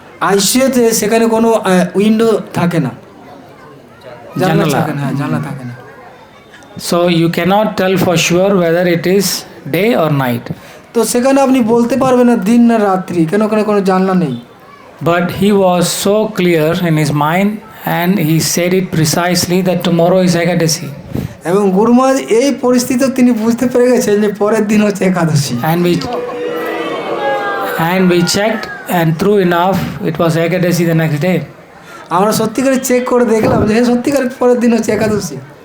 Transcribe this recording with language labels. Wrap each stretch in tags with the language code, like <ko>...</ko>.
<bn>আইসিইউতে সেখানে কোনো উইন্ডো থাকে না, জানলা Janala. থাকে না, জানলা থাকে না।</bn> <en>So you cannot tell for sure whether it is day or night.</en> <bn>তো সেখানে আপনি বলতে পারবেন না দিন না রাত্রি, কেন ওখানে কোনো জানলা নেই।</bn> <en>But he was so clear in his mind and he said it precisely that tomorrow is Ekadasi.</en> <bn>এবং গুরু মহারাজ এই পরিস্থিতিতে তিনি বুঝতে পেরে গেছেন যে পরের দিন হচ্ছে একাদশী।</bn> <en>And we checked and true enough it was Ekadasi the next day.</en> <bn>আমরা সত্যিকারে চেক করে দেখলাম যে সত্যিকারের পরের দিন হচ্ছে একাদশী।</bn>